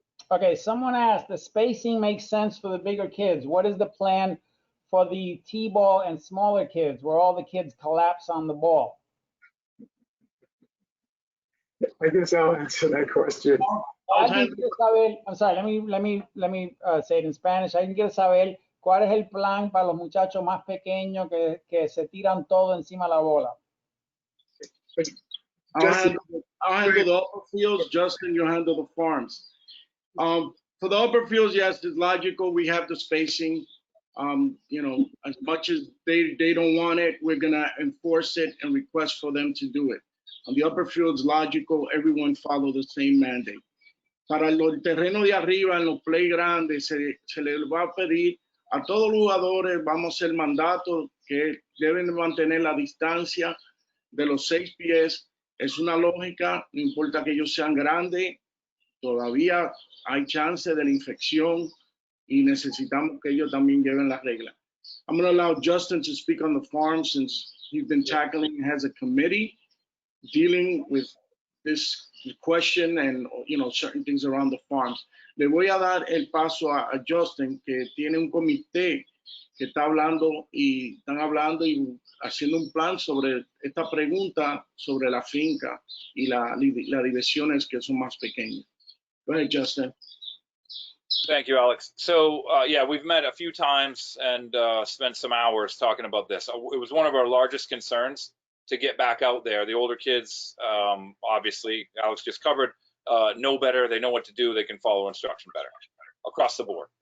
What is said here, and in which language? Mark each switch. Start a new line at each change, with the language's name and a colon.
English: Okay, someone asked, the spacing makes sense for the bigger kids. What is the plan for the T-ball and smaller kids, where all the kids collapse on the ball? I guess I'll answer that question. I'm sorry, let me say it in Spanish.
Spanish: Alguien quiere saber cuál es el plan para los muchachos más pequeños que se tiran todo encima de la bola.
English: I'll handle the upper fields. Justin, you handle the farms. For the upper fields, yes, it's logical. We have the spacing. You know, as much as they don't want it, we're gonna enforce it and request for them to do it. On the upper fields, logical. Everyone follow the same mandate.
Spanish: Para el terreno de arriba, en los play grandes, se les va a pedir a todos los jugadores, vamos a hacer mandato que deben mantener la distancia de los 6 pies. Es una lógica, no importa que ellos sean grandes, todavía hay chance de la infección y necesitamos que ellos también lleven las reglas.
English: I'm going to allow Justin to speak on the farm since he's been tackling, has a committee dealing with this question and, you know, certain things around the farms.
Spanish: Le voy a dar el paso a Justin, que tiene un comité que está hablando y están hablando y haciendo un plan sobre esta pregunta sobre la finca y las divisiones que son más pequeñas.
English: Go ahead, Justin. Thank you, Alex. So, yeah, we've met a few times and spent some hours talking about this. It was one of our largest concerns to get back out there. The older kids, obviously, Alex just covered, know better. They know what to do. They can follow instruction better across the board.